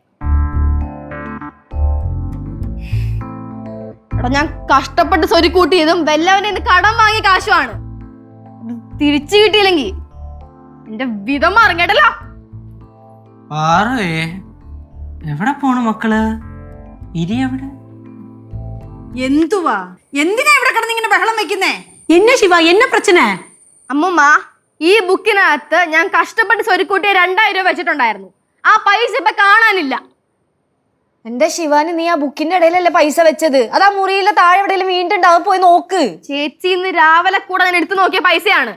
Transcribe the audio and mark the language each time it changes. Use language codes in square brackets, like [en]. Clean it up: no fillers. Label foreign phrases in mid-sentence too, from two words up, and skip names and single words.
[ml] എടാ, ഞാൻ കഷ്ടപ്പെട്ട് സ്വരുക്കൂട്ടിയതും വല്ലവനെ കടം വാങ്ങിയ കാശുമാണ്. തിരിച്ചു കിട്ടിയില്ലെങ്കിൽ എന്റെ വിധം മറിഞ്ഞിട്ടല്ലോ. എവിടെ പോണു മക്കള്? ഇരി എവിടെ? എന്തുവാ, എന്തിനാ ഇവിടെ കിടന്നിങ്ങനെ ബഹളം വെക്കുന്നേ? [ta] என்ன சிவா, என்ன பிரச்சனை? [ml] അമ്മുമ്മ, ഈ ബുക്കിനകത്ത് ഞാൻ കഷ്ടപ്പെട്ട് സ്വരുക്കൂട്ടിയ 2000 രൂപ വെച്ചിട്ടുണ്ടായിരുന്നു. ആ പൈസ ഇപ്പൊ കാണാനില്ല. എന്റെ ശിവാനി, നീ ആ ബുക്കിന്റെ ഇടയിലല്ലേ പൈസ വെച്ചത്? അത് ആ മുറിയിലെ താഴെ എവിടെയെങ്കിലും വീണ്ടുണ്ടാവും, പോയി നോക്ക്. ചേച്ചി, ഇന്ന് രാവിലെ കൂടെ ഞാൻ എടുത്തു നോക്കിയ പൈസയാണ്.